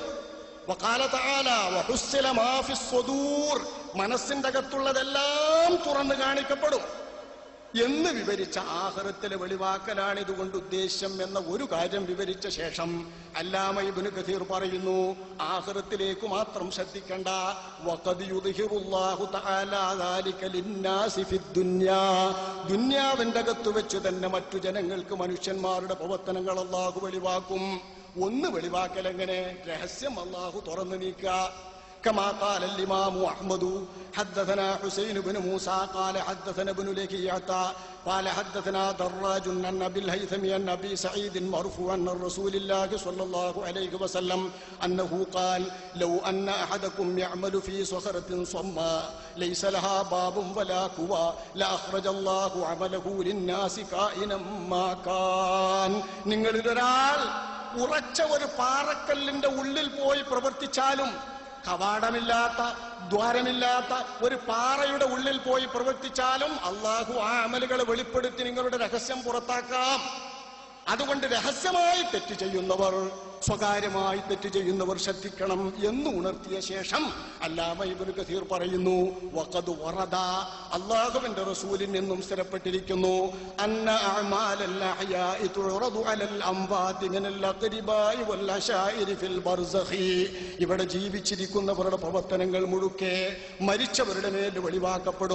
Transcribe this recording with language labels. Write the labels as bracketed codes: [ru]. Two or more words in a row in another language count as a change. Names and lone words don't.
[ar] وقال تعالى وحصل ما في الصدور, [ml] മനസ്സിന്റെ അകത്തുള്ളതെല്ലാം തുറന്നു കാണിക്കപ്പെടും എന്ന് വിവരിച്ച ആഖിറത്തിലെ വെളിവാക്കലാണ് ഇതുകൊണ്ട് ഉദ്ദേശം എന്ന ഒരു കാര്യം വിവരിച്ച ശേഷം അല്ലാമ ഇബ്നു കസീർ പറയുന്നു, ആഖിറത്തിലേക്ക് മാത്രം ശ്രദ്ധിക്കണ്ട. [ar] وقد يظهر الله تعالى ذلك للناس في الدنيا, [ml] ദുനിയാവിന്റെ അകത്ത് വെച്ച് തന്നെ മറ്റു ജനങ്ങൾക്ക് മനുഷ്യന്മാരുടെ പ്രവർത്തനങ്ങൾ അല്ലാഹു വെളിവാക്കും. ഒന്ന് വെളിവാക്കൽ എങ്ങനെ? രഹസ്യം അല്ലാഹു തുറന്നു നീക്കുക. [ar] كما قال الإمام أحمد حدثنا حسين بن موسى قال حدثنا ابن لهيعة قال حدثنا دراج عن أبي الهيثم عن أبي سعيد مرفوعا عن رسول الله صلى الله عليه وسلم أنه قال لو أن أحدكم يعمل في صخرة صماء ليس لها باب ولا قوى لأخرج الله عمله للناس كائنا ما كان. [ml] നിങ്ങളിലൊരാൾ ഉറച്ച ഒരു പാറക്കല്ലിന്റെ ഉള്ളിൽ പോയി പ്രവർത്തിച്ചാലും, കവാടമില്ലാത്ത ദ്വാരമില്ലാത്ത ഒരു പാറയുടെ ഉള്ളിൽ പോയി പ്രവർത്തിച്ചാലും അള്ളാഹു ആ അമലുകളെ വെളിപ്പെടുത്തി നിങ്ങളുടെ രഹസ്യം പുറത്താക്കാം. അതുകൊണ്ട് രഹസ്യമായി തെറ്റ് ചെയ്യുന്നവർ, സ്വകാര്യമായി തെറ്റ് ചെയ്യുന്നവർ ശ്രദ്ധിക്കണം എന്ന് ഉണർത്തിയ ശേഷം അല്ലാമ ഇബ്നു കസീർ പറയുന്നു, [ar] وقد ورد, [ml] അല്ലാഹുവിന്റെ റസൂലിൽ നിന്നും സ്ഥിരപ്പെട്ടിരിക്കുന്നു, [ar] أن أعمال الأحياء تعرض على الأموات من الأقرباء والعشائر في البرزخ, [ml] ഇവിടെ ജീവിച്ചിരിക്കുന്നവരുടെ പ്രവർത്തനങ്ങൾ മുഴുക്കെ മരിച്ചവരുടെ മേൽ വെളിവാക്കപ്പെടും.